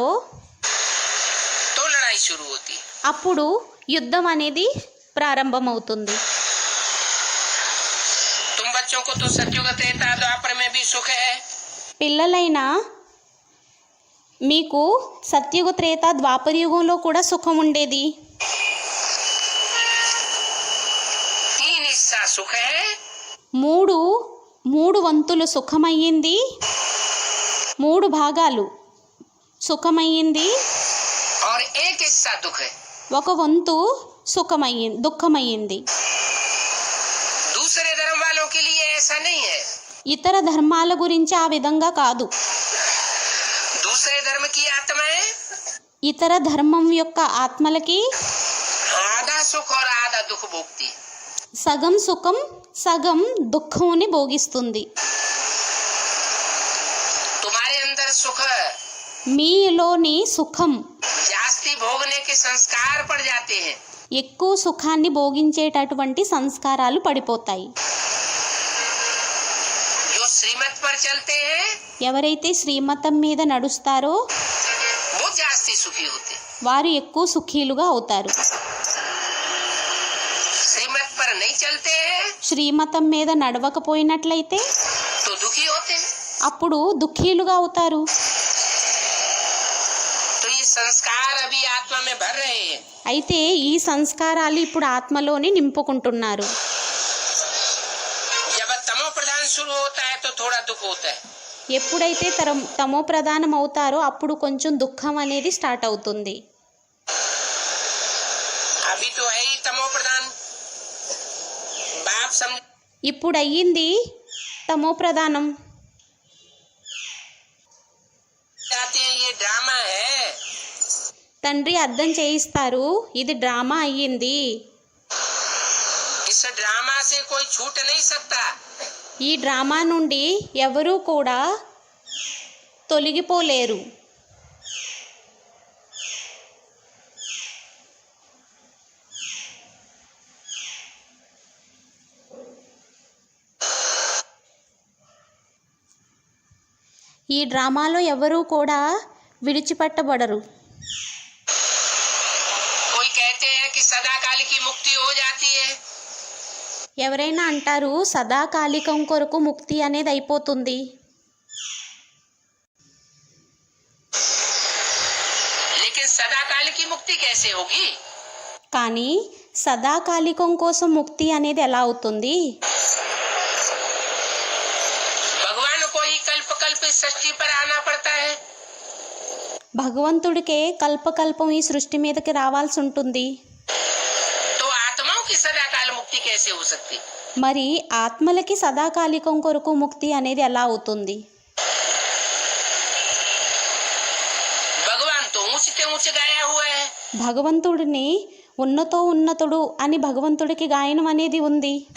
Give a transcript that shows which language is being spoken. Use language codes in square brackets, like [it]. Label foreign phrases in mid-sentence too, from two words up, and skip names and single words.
[hi] तो लड़ाई शुरू होती है। [te] అప్పుడు యుద్ధం అనేది ప్రారంభమవుతుంది. [hi] तुम बच्चों को तो सत्युग त्रेता द्वापर में भी सुख है। [te] పిల్లలైనా మీకు సత్యుగ త్రేత ద్వాపర యుగంలో కూడా సుఖం ఉండేది. [hi] 3 हिस्सा सुख है [te] మూడు వంతులు సుఖమయ్యింది, 3 భాగాలు సుఖమయ్యింది, [hi] और 1 हिस्सा दुख है। [te] ఒక వంతు దుఃఖమయ్యింది. [hi] दूसरे धर्म वालों के लिए ऐसा नहीं है। [te] ఇతర ధర్మాల గురించి ఆ విధంగా కాదు. [hi] दूसरे धर्म की आत्माएं [te] ఇతర ధర్మం యొక్క ఆత్మలకి [hi] आधा सुख और आधा दुख भोगती है। [te] సగం సుఖం సగం దుఃఖంని భోగిస్తుంది. [hi] तुम्हारे अंदर सुख [te] మీలోని సుఖం [hi] जास्ती भोगने के संस्कार पड़ जाते हैं। [te] ఎక్కువ సుఖాన్ని భోగించేటటువంటి సంస్కారాలు పడిపోతాయి. [hi] जो श्रीमत पर चलते हैं [te] ఎవరైతే శ్రీమతం మీద నడుస్తారో [hi] वो जास्ती सुखी होते हैं। [te] వారు ఎక్కువ సుఖీలుగా అవుతారు. [hi] श्रीमत पर नहीं चलते हैं [te] శ్రీమతం మీద నడవకపోయినట్లయితే [hi] तो दुखी होते हैं। [te] అప్పుడు దుఃఖీలుగా అవుతారు. [hi] तो ये संस्कार अभी आत्मा में भर रहे हैं। [te] అయితే ఈ సంస్కారాలు ఇప్పుడు ఆత్మలోని నింపుకుంటున్నారు. [hi] जब तमो प्रधान शुरू होता है तो थोड़ा दुख होता है। [te] ఎప్పుడైతే తమో ప్రధానం అవుతారో అప్పుడు కొంచెం దుఃఖం అనేది స్టార్ట్ అవుతుంది. [hi] अभी तो है ही तमो प्रधान। बाप समझ [te] ఇప్పుడు అయ్యింది తమో ప్రధానం. [hi] जाते हैं ये ड्रामा है। [te] తండ్రి అర్థం చేయిస్తారు, ఇది డ్రామా అయ్యింది. [hi] इस ड्रामा से कोई छूट नहीं सकता। [te] ఈ డ్రామా నుండి ఎవరూ కూడా తొలగిపోలేరు. ఈ డ్రామాలో ఎవరూ కూడా విడిచిపెట్టబడరు. [hi] कोई कहते हैं कि सदाकाल की मुक्ति हो जाती है। [te] ఎవరైనా అంటారు సదాకాలికం కొరకు ముక్తి అనేది అయిపోతుంది. [hi] लेकिन सदाकाल की मुक्ति कैसे होगी? [te] కానీ సదాకాలికం కోసం ముక్తి అనేది ఎలా అవుతుంది? [hi] भगवान को ही कल्प कल्प इस सृष्टि पर आना पड़ता है। [te] భగవంతుడికే కల్పకల్పం ఈ సృష్టి మీదకి రావాల్సి ఉంటుంది. [hi] तो आत्माओं की सदाकाल मुक्ति कैसे हो सकती? [te] మరి ఆత్మలకి సదాకాలికం కొరకు ముక్తి అనేది ఎలా అవుతుంది? [hi] भगवान तो ऊंच से ऊंच गाया हुआ है। [te] భగవంతుడిని ఉన్నతో ఉన్నతుడు అని భగవంతుడికి గాయనం అనేది ఉంది.